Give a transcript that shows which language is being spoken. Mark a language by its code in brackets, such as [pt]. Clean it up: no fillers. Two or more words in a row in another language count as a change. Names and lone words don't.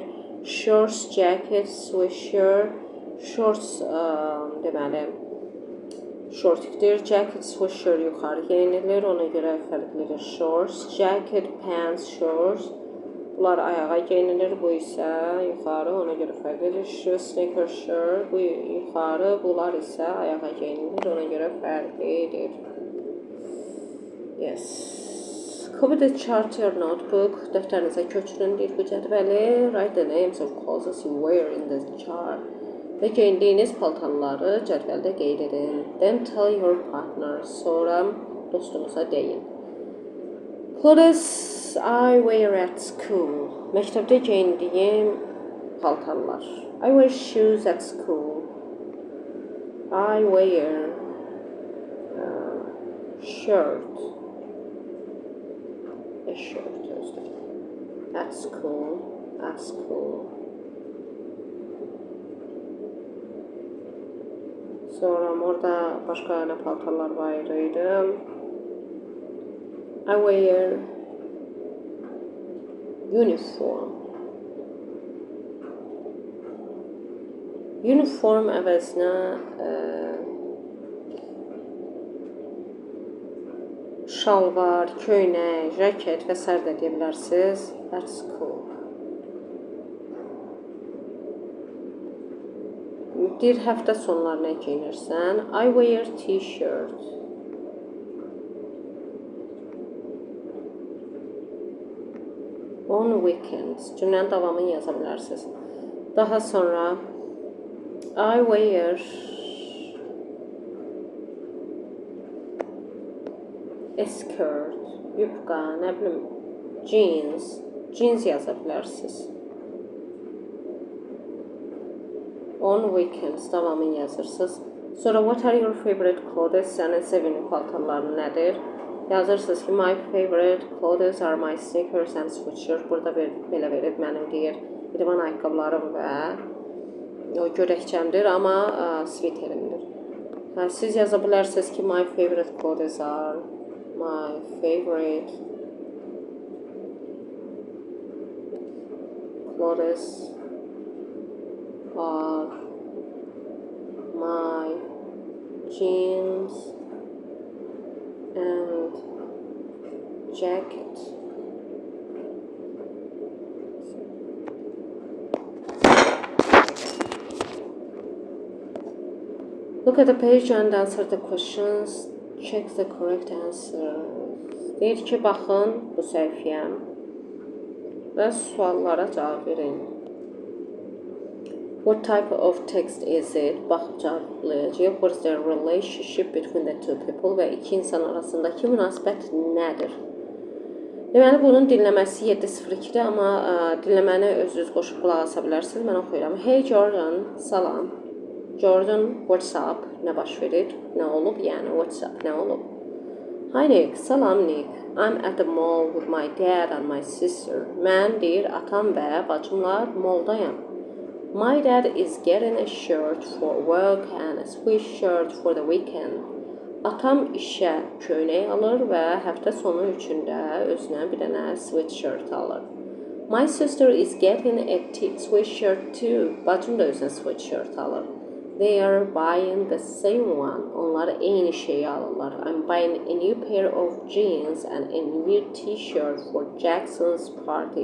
[en] Shorts, jacket, sweatshirt, shorts, [az] deməli, shortikdir, [en] jacket, sweatshirt [az] yuxarı geyinilir, ona görə fərqlidir. [en] Shorts, jacket, pants, shorts. [az] Bunlar ayağa geyinilir, bu isə yuxarı, ona görə fərqlidir. [en] Sneaker shirt, [az] bu yuxarı, bunlar isə ayağa geyinilir, ona görə fərqlidir. [en] Yes. Copy the chart to your notebook. [az] Dəftərinizə köçürün, deyir bu cədvəli. [en] Write the names of clothes you wear in the chart. [az] Və geyindiyiniz paltarları cədvəldə qeyd edin. [en] Then tell your partner. [az] Sonra dostunuza deyin. [en] Clothes I wear at school. [az] Məktəbdə geyindiyim paltarlar. [en] I wear shoes at school. I wear shirt. A shirt özür. At school. At school. [az] Sonra orada başqa nə paltarlar var idi. [en] I wear uniform. [az] Uniform əvəzinə şalvar, köynək, jaket və s. də deyə bilərsiniz. [en] That's cool. [az] Deyir, həftə sonları nə geyinirsən? [en] I wear t-shirt. On weekends. [az] Cümlənin davamını yaza bilərsiniz. Daha sonra [en] I wear a skirt. [az] Yubqa, nə bilim, jeans. Jeans yaza bilərsiniz. [en] On weekends [az] davamını yazırsınız. Sonra [en] what are your favorite clothes? [az] Sənin sevimli paltarların nədir? Yazırsınız ki, [en] my favorite clothes are my sneakers and sweatshirt. [az] Burada belə verib mənim deyir. İdman ayaqqabılarım və o görəkçəmdir, amma sviterimdir. Siz yaza bilərsiniz ki, [en] my favorite clothes are my favorite clothes are my jeans and Jacket. Look at the page and answer the questions. Check the correct answer. [az] Deyir ki, baxın bu səhifəyə və suallara cavab verin. [en] What type of text is it? [az] Baxıb cavablayacağıq. [en] What is the relationship between the two people? [az] Və iki insan arasındakı münasibət nədir? Deməli, bunun dinləməsi 7:02-dir, amma dinləməni özünüz qoşub qulaq asa bilərsiniz. Mən oxuyuram. Hey Jordan, salam. [en] Jordan, what's up? [az] Nə baş verir? Nə olub? Yəni, [en] what's up? [az] Nə olub? [en] Hi Nick, [az] salam Nick. [en] I'm at the mall with my dad and my sister. [az] Mən deyir, atam və bacımla moldayam. [en] My dad is getting a shirt for work and a sweatshirt for the weekend. [az] Atam işə köynək alır və həftə sonu üçün də özünə bir dənə sweatshirt alır. [en] My sister is getting a sweatshirt too. [az] Bacım da özünə sweatshirt alır. [en] They are buying the same one. [az] Onlar eyni şeyi alırlar. [en] I'm buying a new pair of jeans and a new t-shirt for Jackson's party.